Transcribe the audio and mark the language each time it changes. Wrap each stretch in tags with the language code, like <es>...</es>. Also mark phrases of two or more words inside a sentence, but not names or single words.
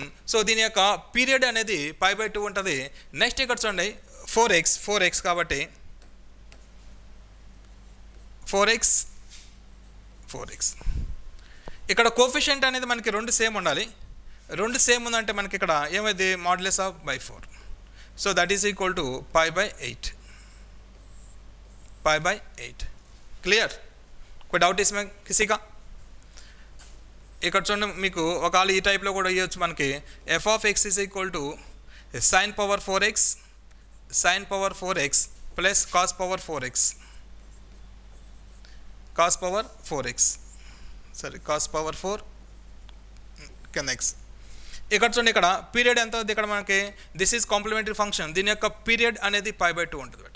<te>సో దీని యొక్క పీరియడ్ అనేది π/2 ఉంటుంది. నెక్స్ట్ ఇక్కడ చూడండి 4x కాబట్టి 4x. ఇక్కడ కోఫిషియంట్ అనేది మనకి 2 సేమ్ ఉండాలి. 2 సేమ్ ఉందంటే మనకి ఇక్కడ ఏమైంది</te> <en>modulus of by</en> <te>4.</te> <en>So that is equal to π/8. Clear.</en> <hi>कोई डाउट इसमें किसी का?</hi> <te>ఇక్కడ చూడండి మీకు ఒకవేళ ఈ టైప్లో కూడా ఇవ్వచ్చు మనకి</te> <en>f of x is equal to sin power 4x</en> <te>ప్లస్</te> <en>cos power 4x</en> <te>సారీ</te> <en>cos power 4</en> <te>కింద x. ఇక్కడ చూడండి ఇక్కడ పీరియడ్ ఎంత ఉంది ఇక్కడ మనకి,</te> <en>this is complementary function,</en> <te>దీని యొక్క పీరియడ్ అనేది π/2 ఉంటుంది బట్.</te>